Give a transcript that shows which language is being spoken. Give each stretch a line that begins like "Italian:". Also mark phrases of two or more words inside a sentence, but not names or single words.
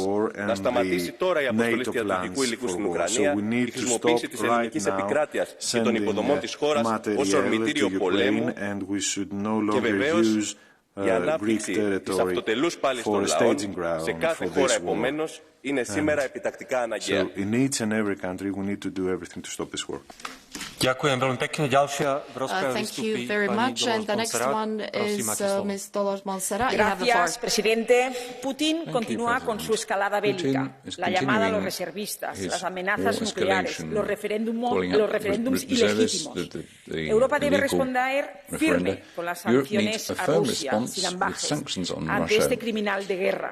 Greek: Να σταματήσει τώρα η αποστολή στρατιωτικού υλικού στην Ουκρανία, η χρησιμοποίηση της ελληνικής επικράτειας και των υποδομών της χώρας ως ορμητήριο πολέμου και βεβαίως η ανάπτυξη της αυτοτελούς πάλης των λαών σε κάθε χώρα επομένως είναι σήμερα επιτακτικά αναγκαία.
Slovak: Ďakujem veľmi pekne. Ďalšia v rozprave vystúpi pani Dolores Montserrat.
Spanish: Gracias, presidente. Putin continúa con su escalada bélica, la llamada a los reservistas, las amenazas nucleares, los referéndums ilegítimos. Europa debe responder firme con las sanciones a Rusia, sin ambajes, ante este criminal de guerra.